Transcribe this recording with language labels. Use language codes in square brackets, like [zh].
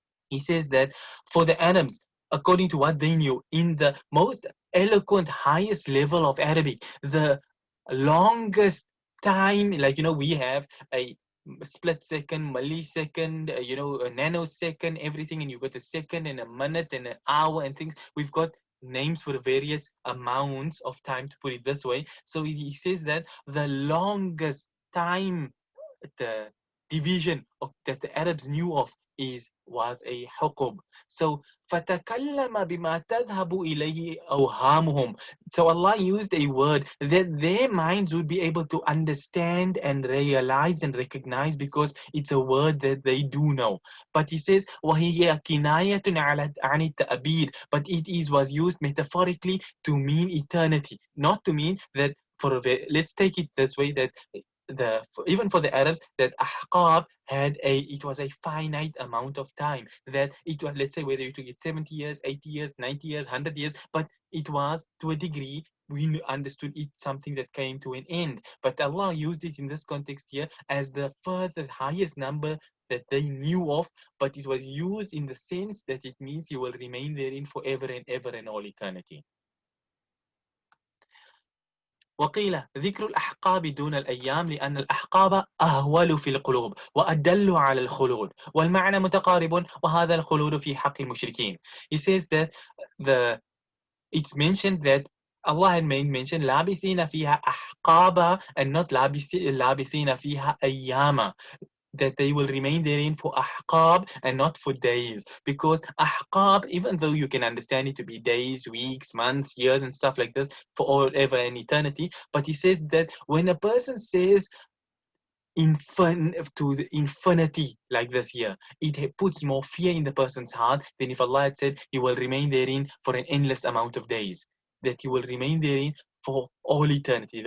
[en] He says that for the Arabs, according to what they knew, in the most eloquent, highest level of Arabic, the longest time, like, we have a split second, millisecond, a nanosecond, everything, and you've got a second and a minute and an hour and things. We've got names for the various amounts of time, to put it this way. So he says that the longest time, the division that the Arabs knew of was a حقب. [ar] So فَتَكَلَّمَ بِمَا تَذْهَبُ إِلَيْهِ أَوْهَامُهُم. [en] So Allah used a word that their minds would be able to understand and realize and recognize, because it's a word that they do know. But he says [ar] وَهِيَ كِنَايَةٌ عَنِ التَّأْبِيدِ. [en] But was used metaphorically to mean eternity, not to mean that let's take it this way, that even for the Arabs, that ahqab it was a finite amount of time, that it was, let's say, whether you took it 70 years, 80 years, 90 years, 100 years, but it was, to a degree, we understood it something that came to an end. But Allah used it in this context here as the further highest number that they knew of, but it was used in the sense that it means you will remain therein forever and ever and all eternity. [ar] وقيل ذكر الأحقاب دون الأيام لأن الأحقاب أهول في القلوب وأدل على الخلود والمعنى متقارب وهذا الخلود في حق المشركين. [en] He says that it's mentioned that Allah had made mention [ar] لابثين فيها أحقابا [en] and not [ar] لابثين فيها أياما, [en] that they will remain therein for ahqab and not for days. Because ahqab, even though you can understand it to be days, weeks, months, years, and stuff like this, for forever and eternity, but he says that when a person says to the infinity like this here, it puts more fear in the person's heart than if Allah had said he will remain therein for an endless amount of days, that he will remain therein for all eternity.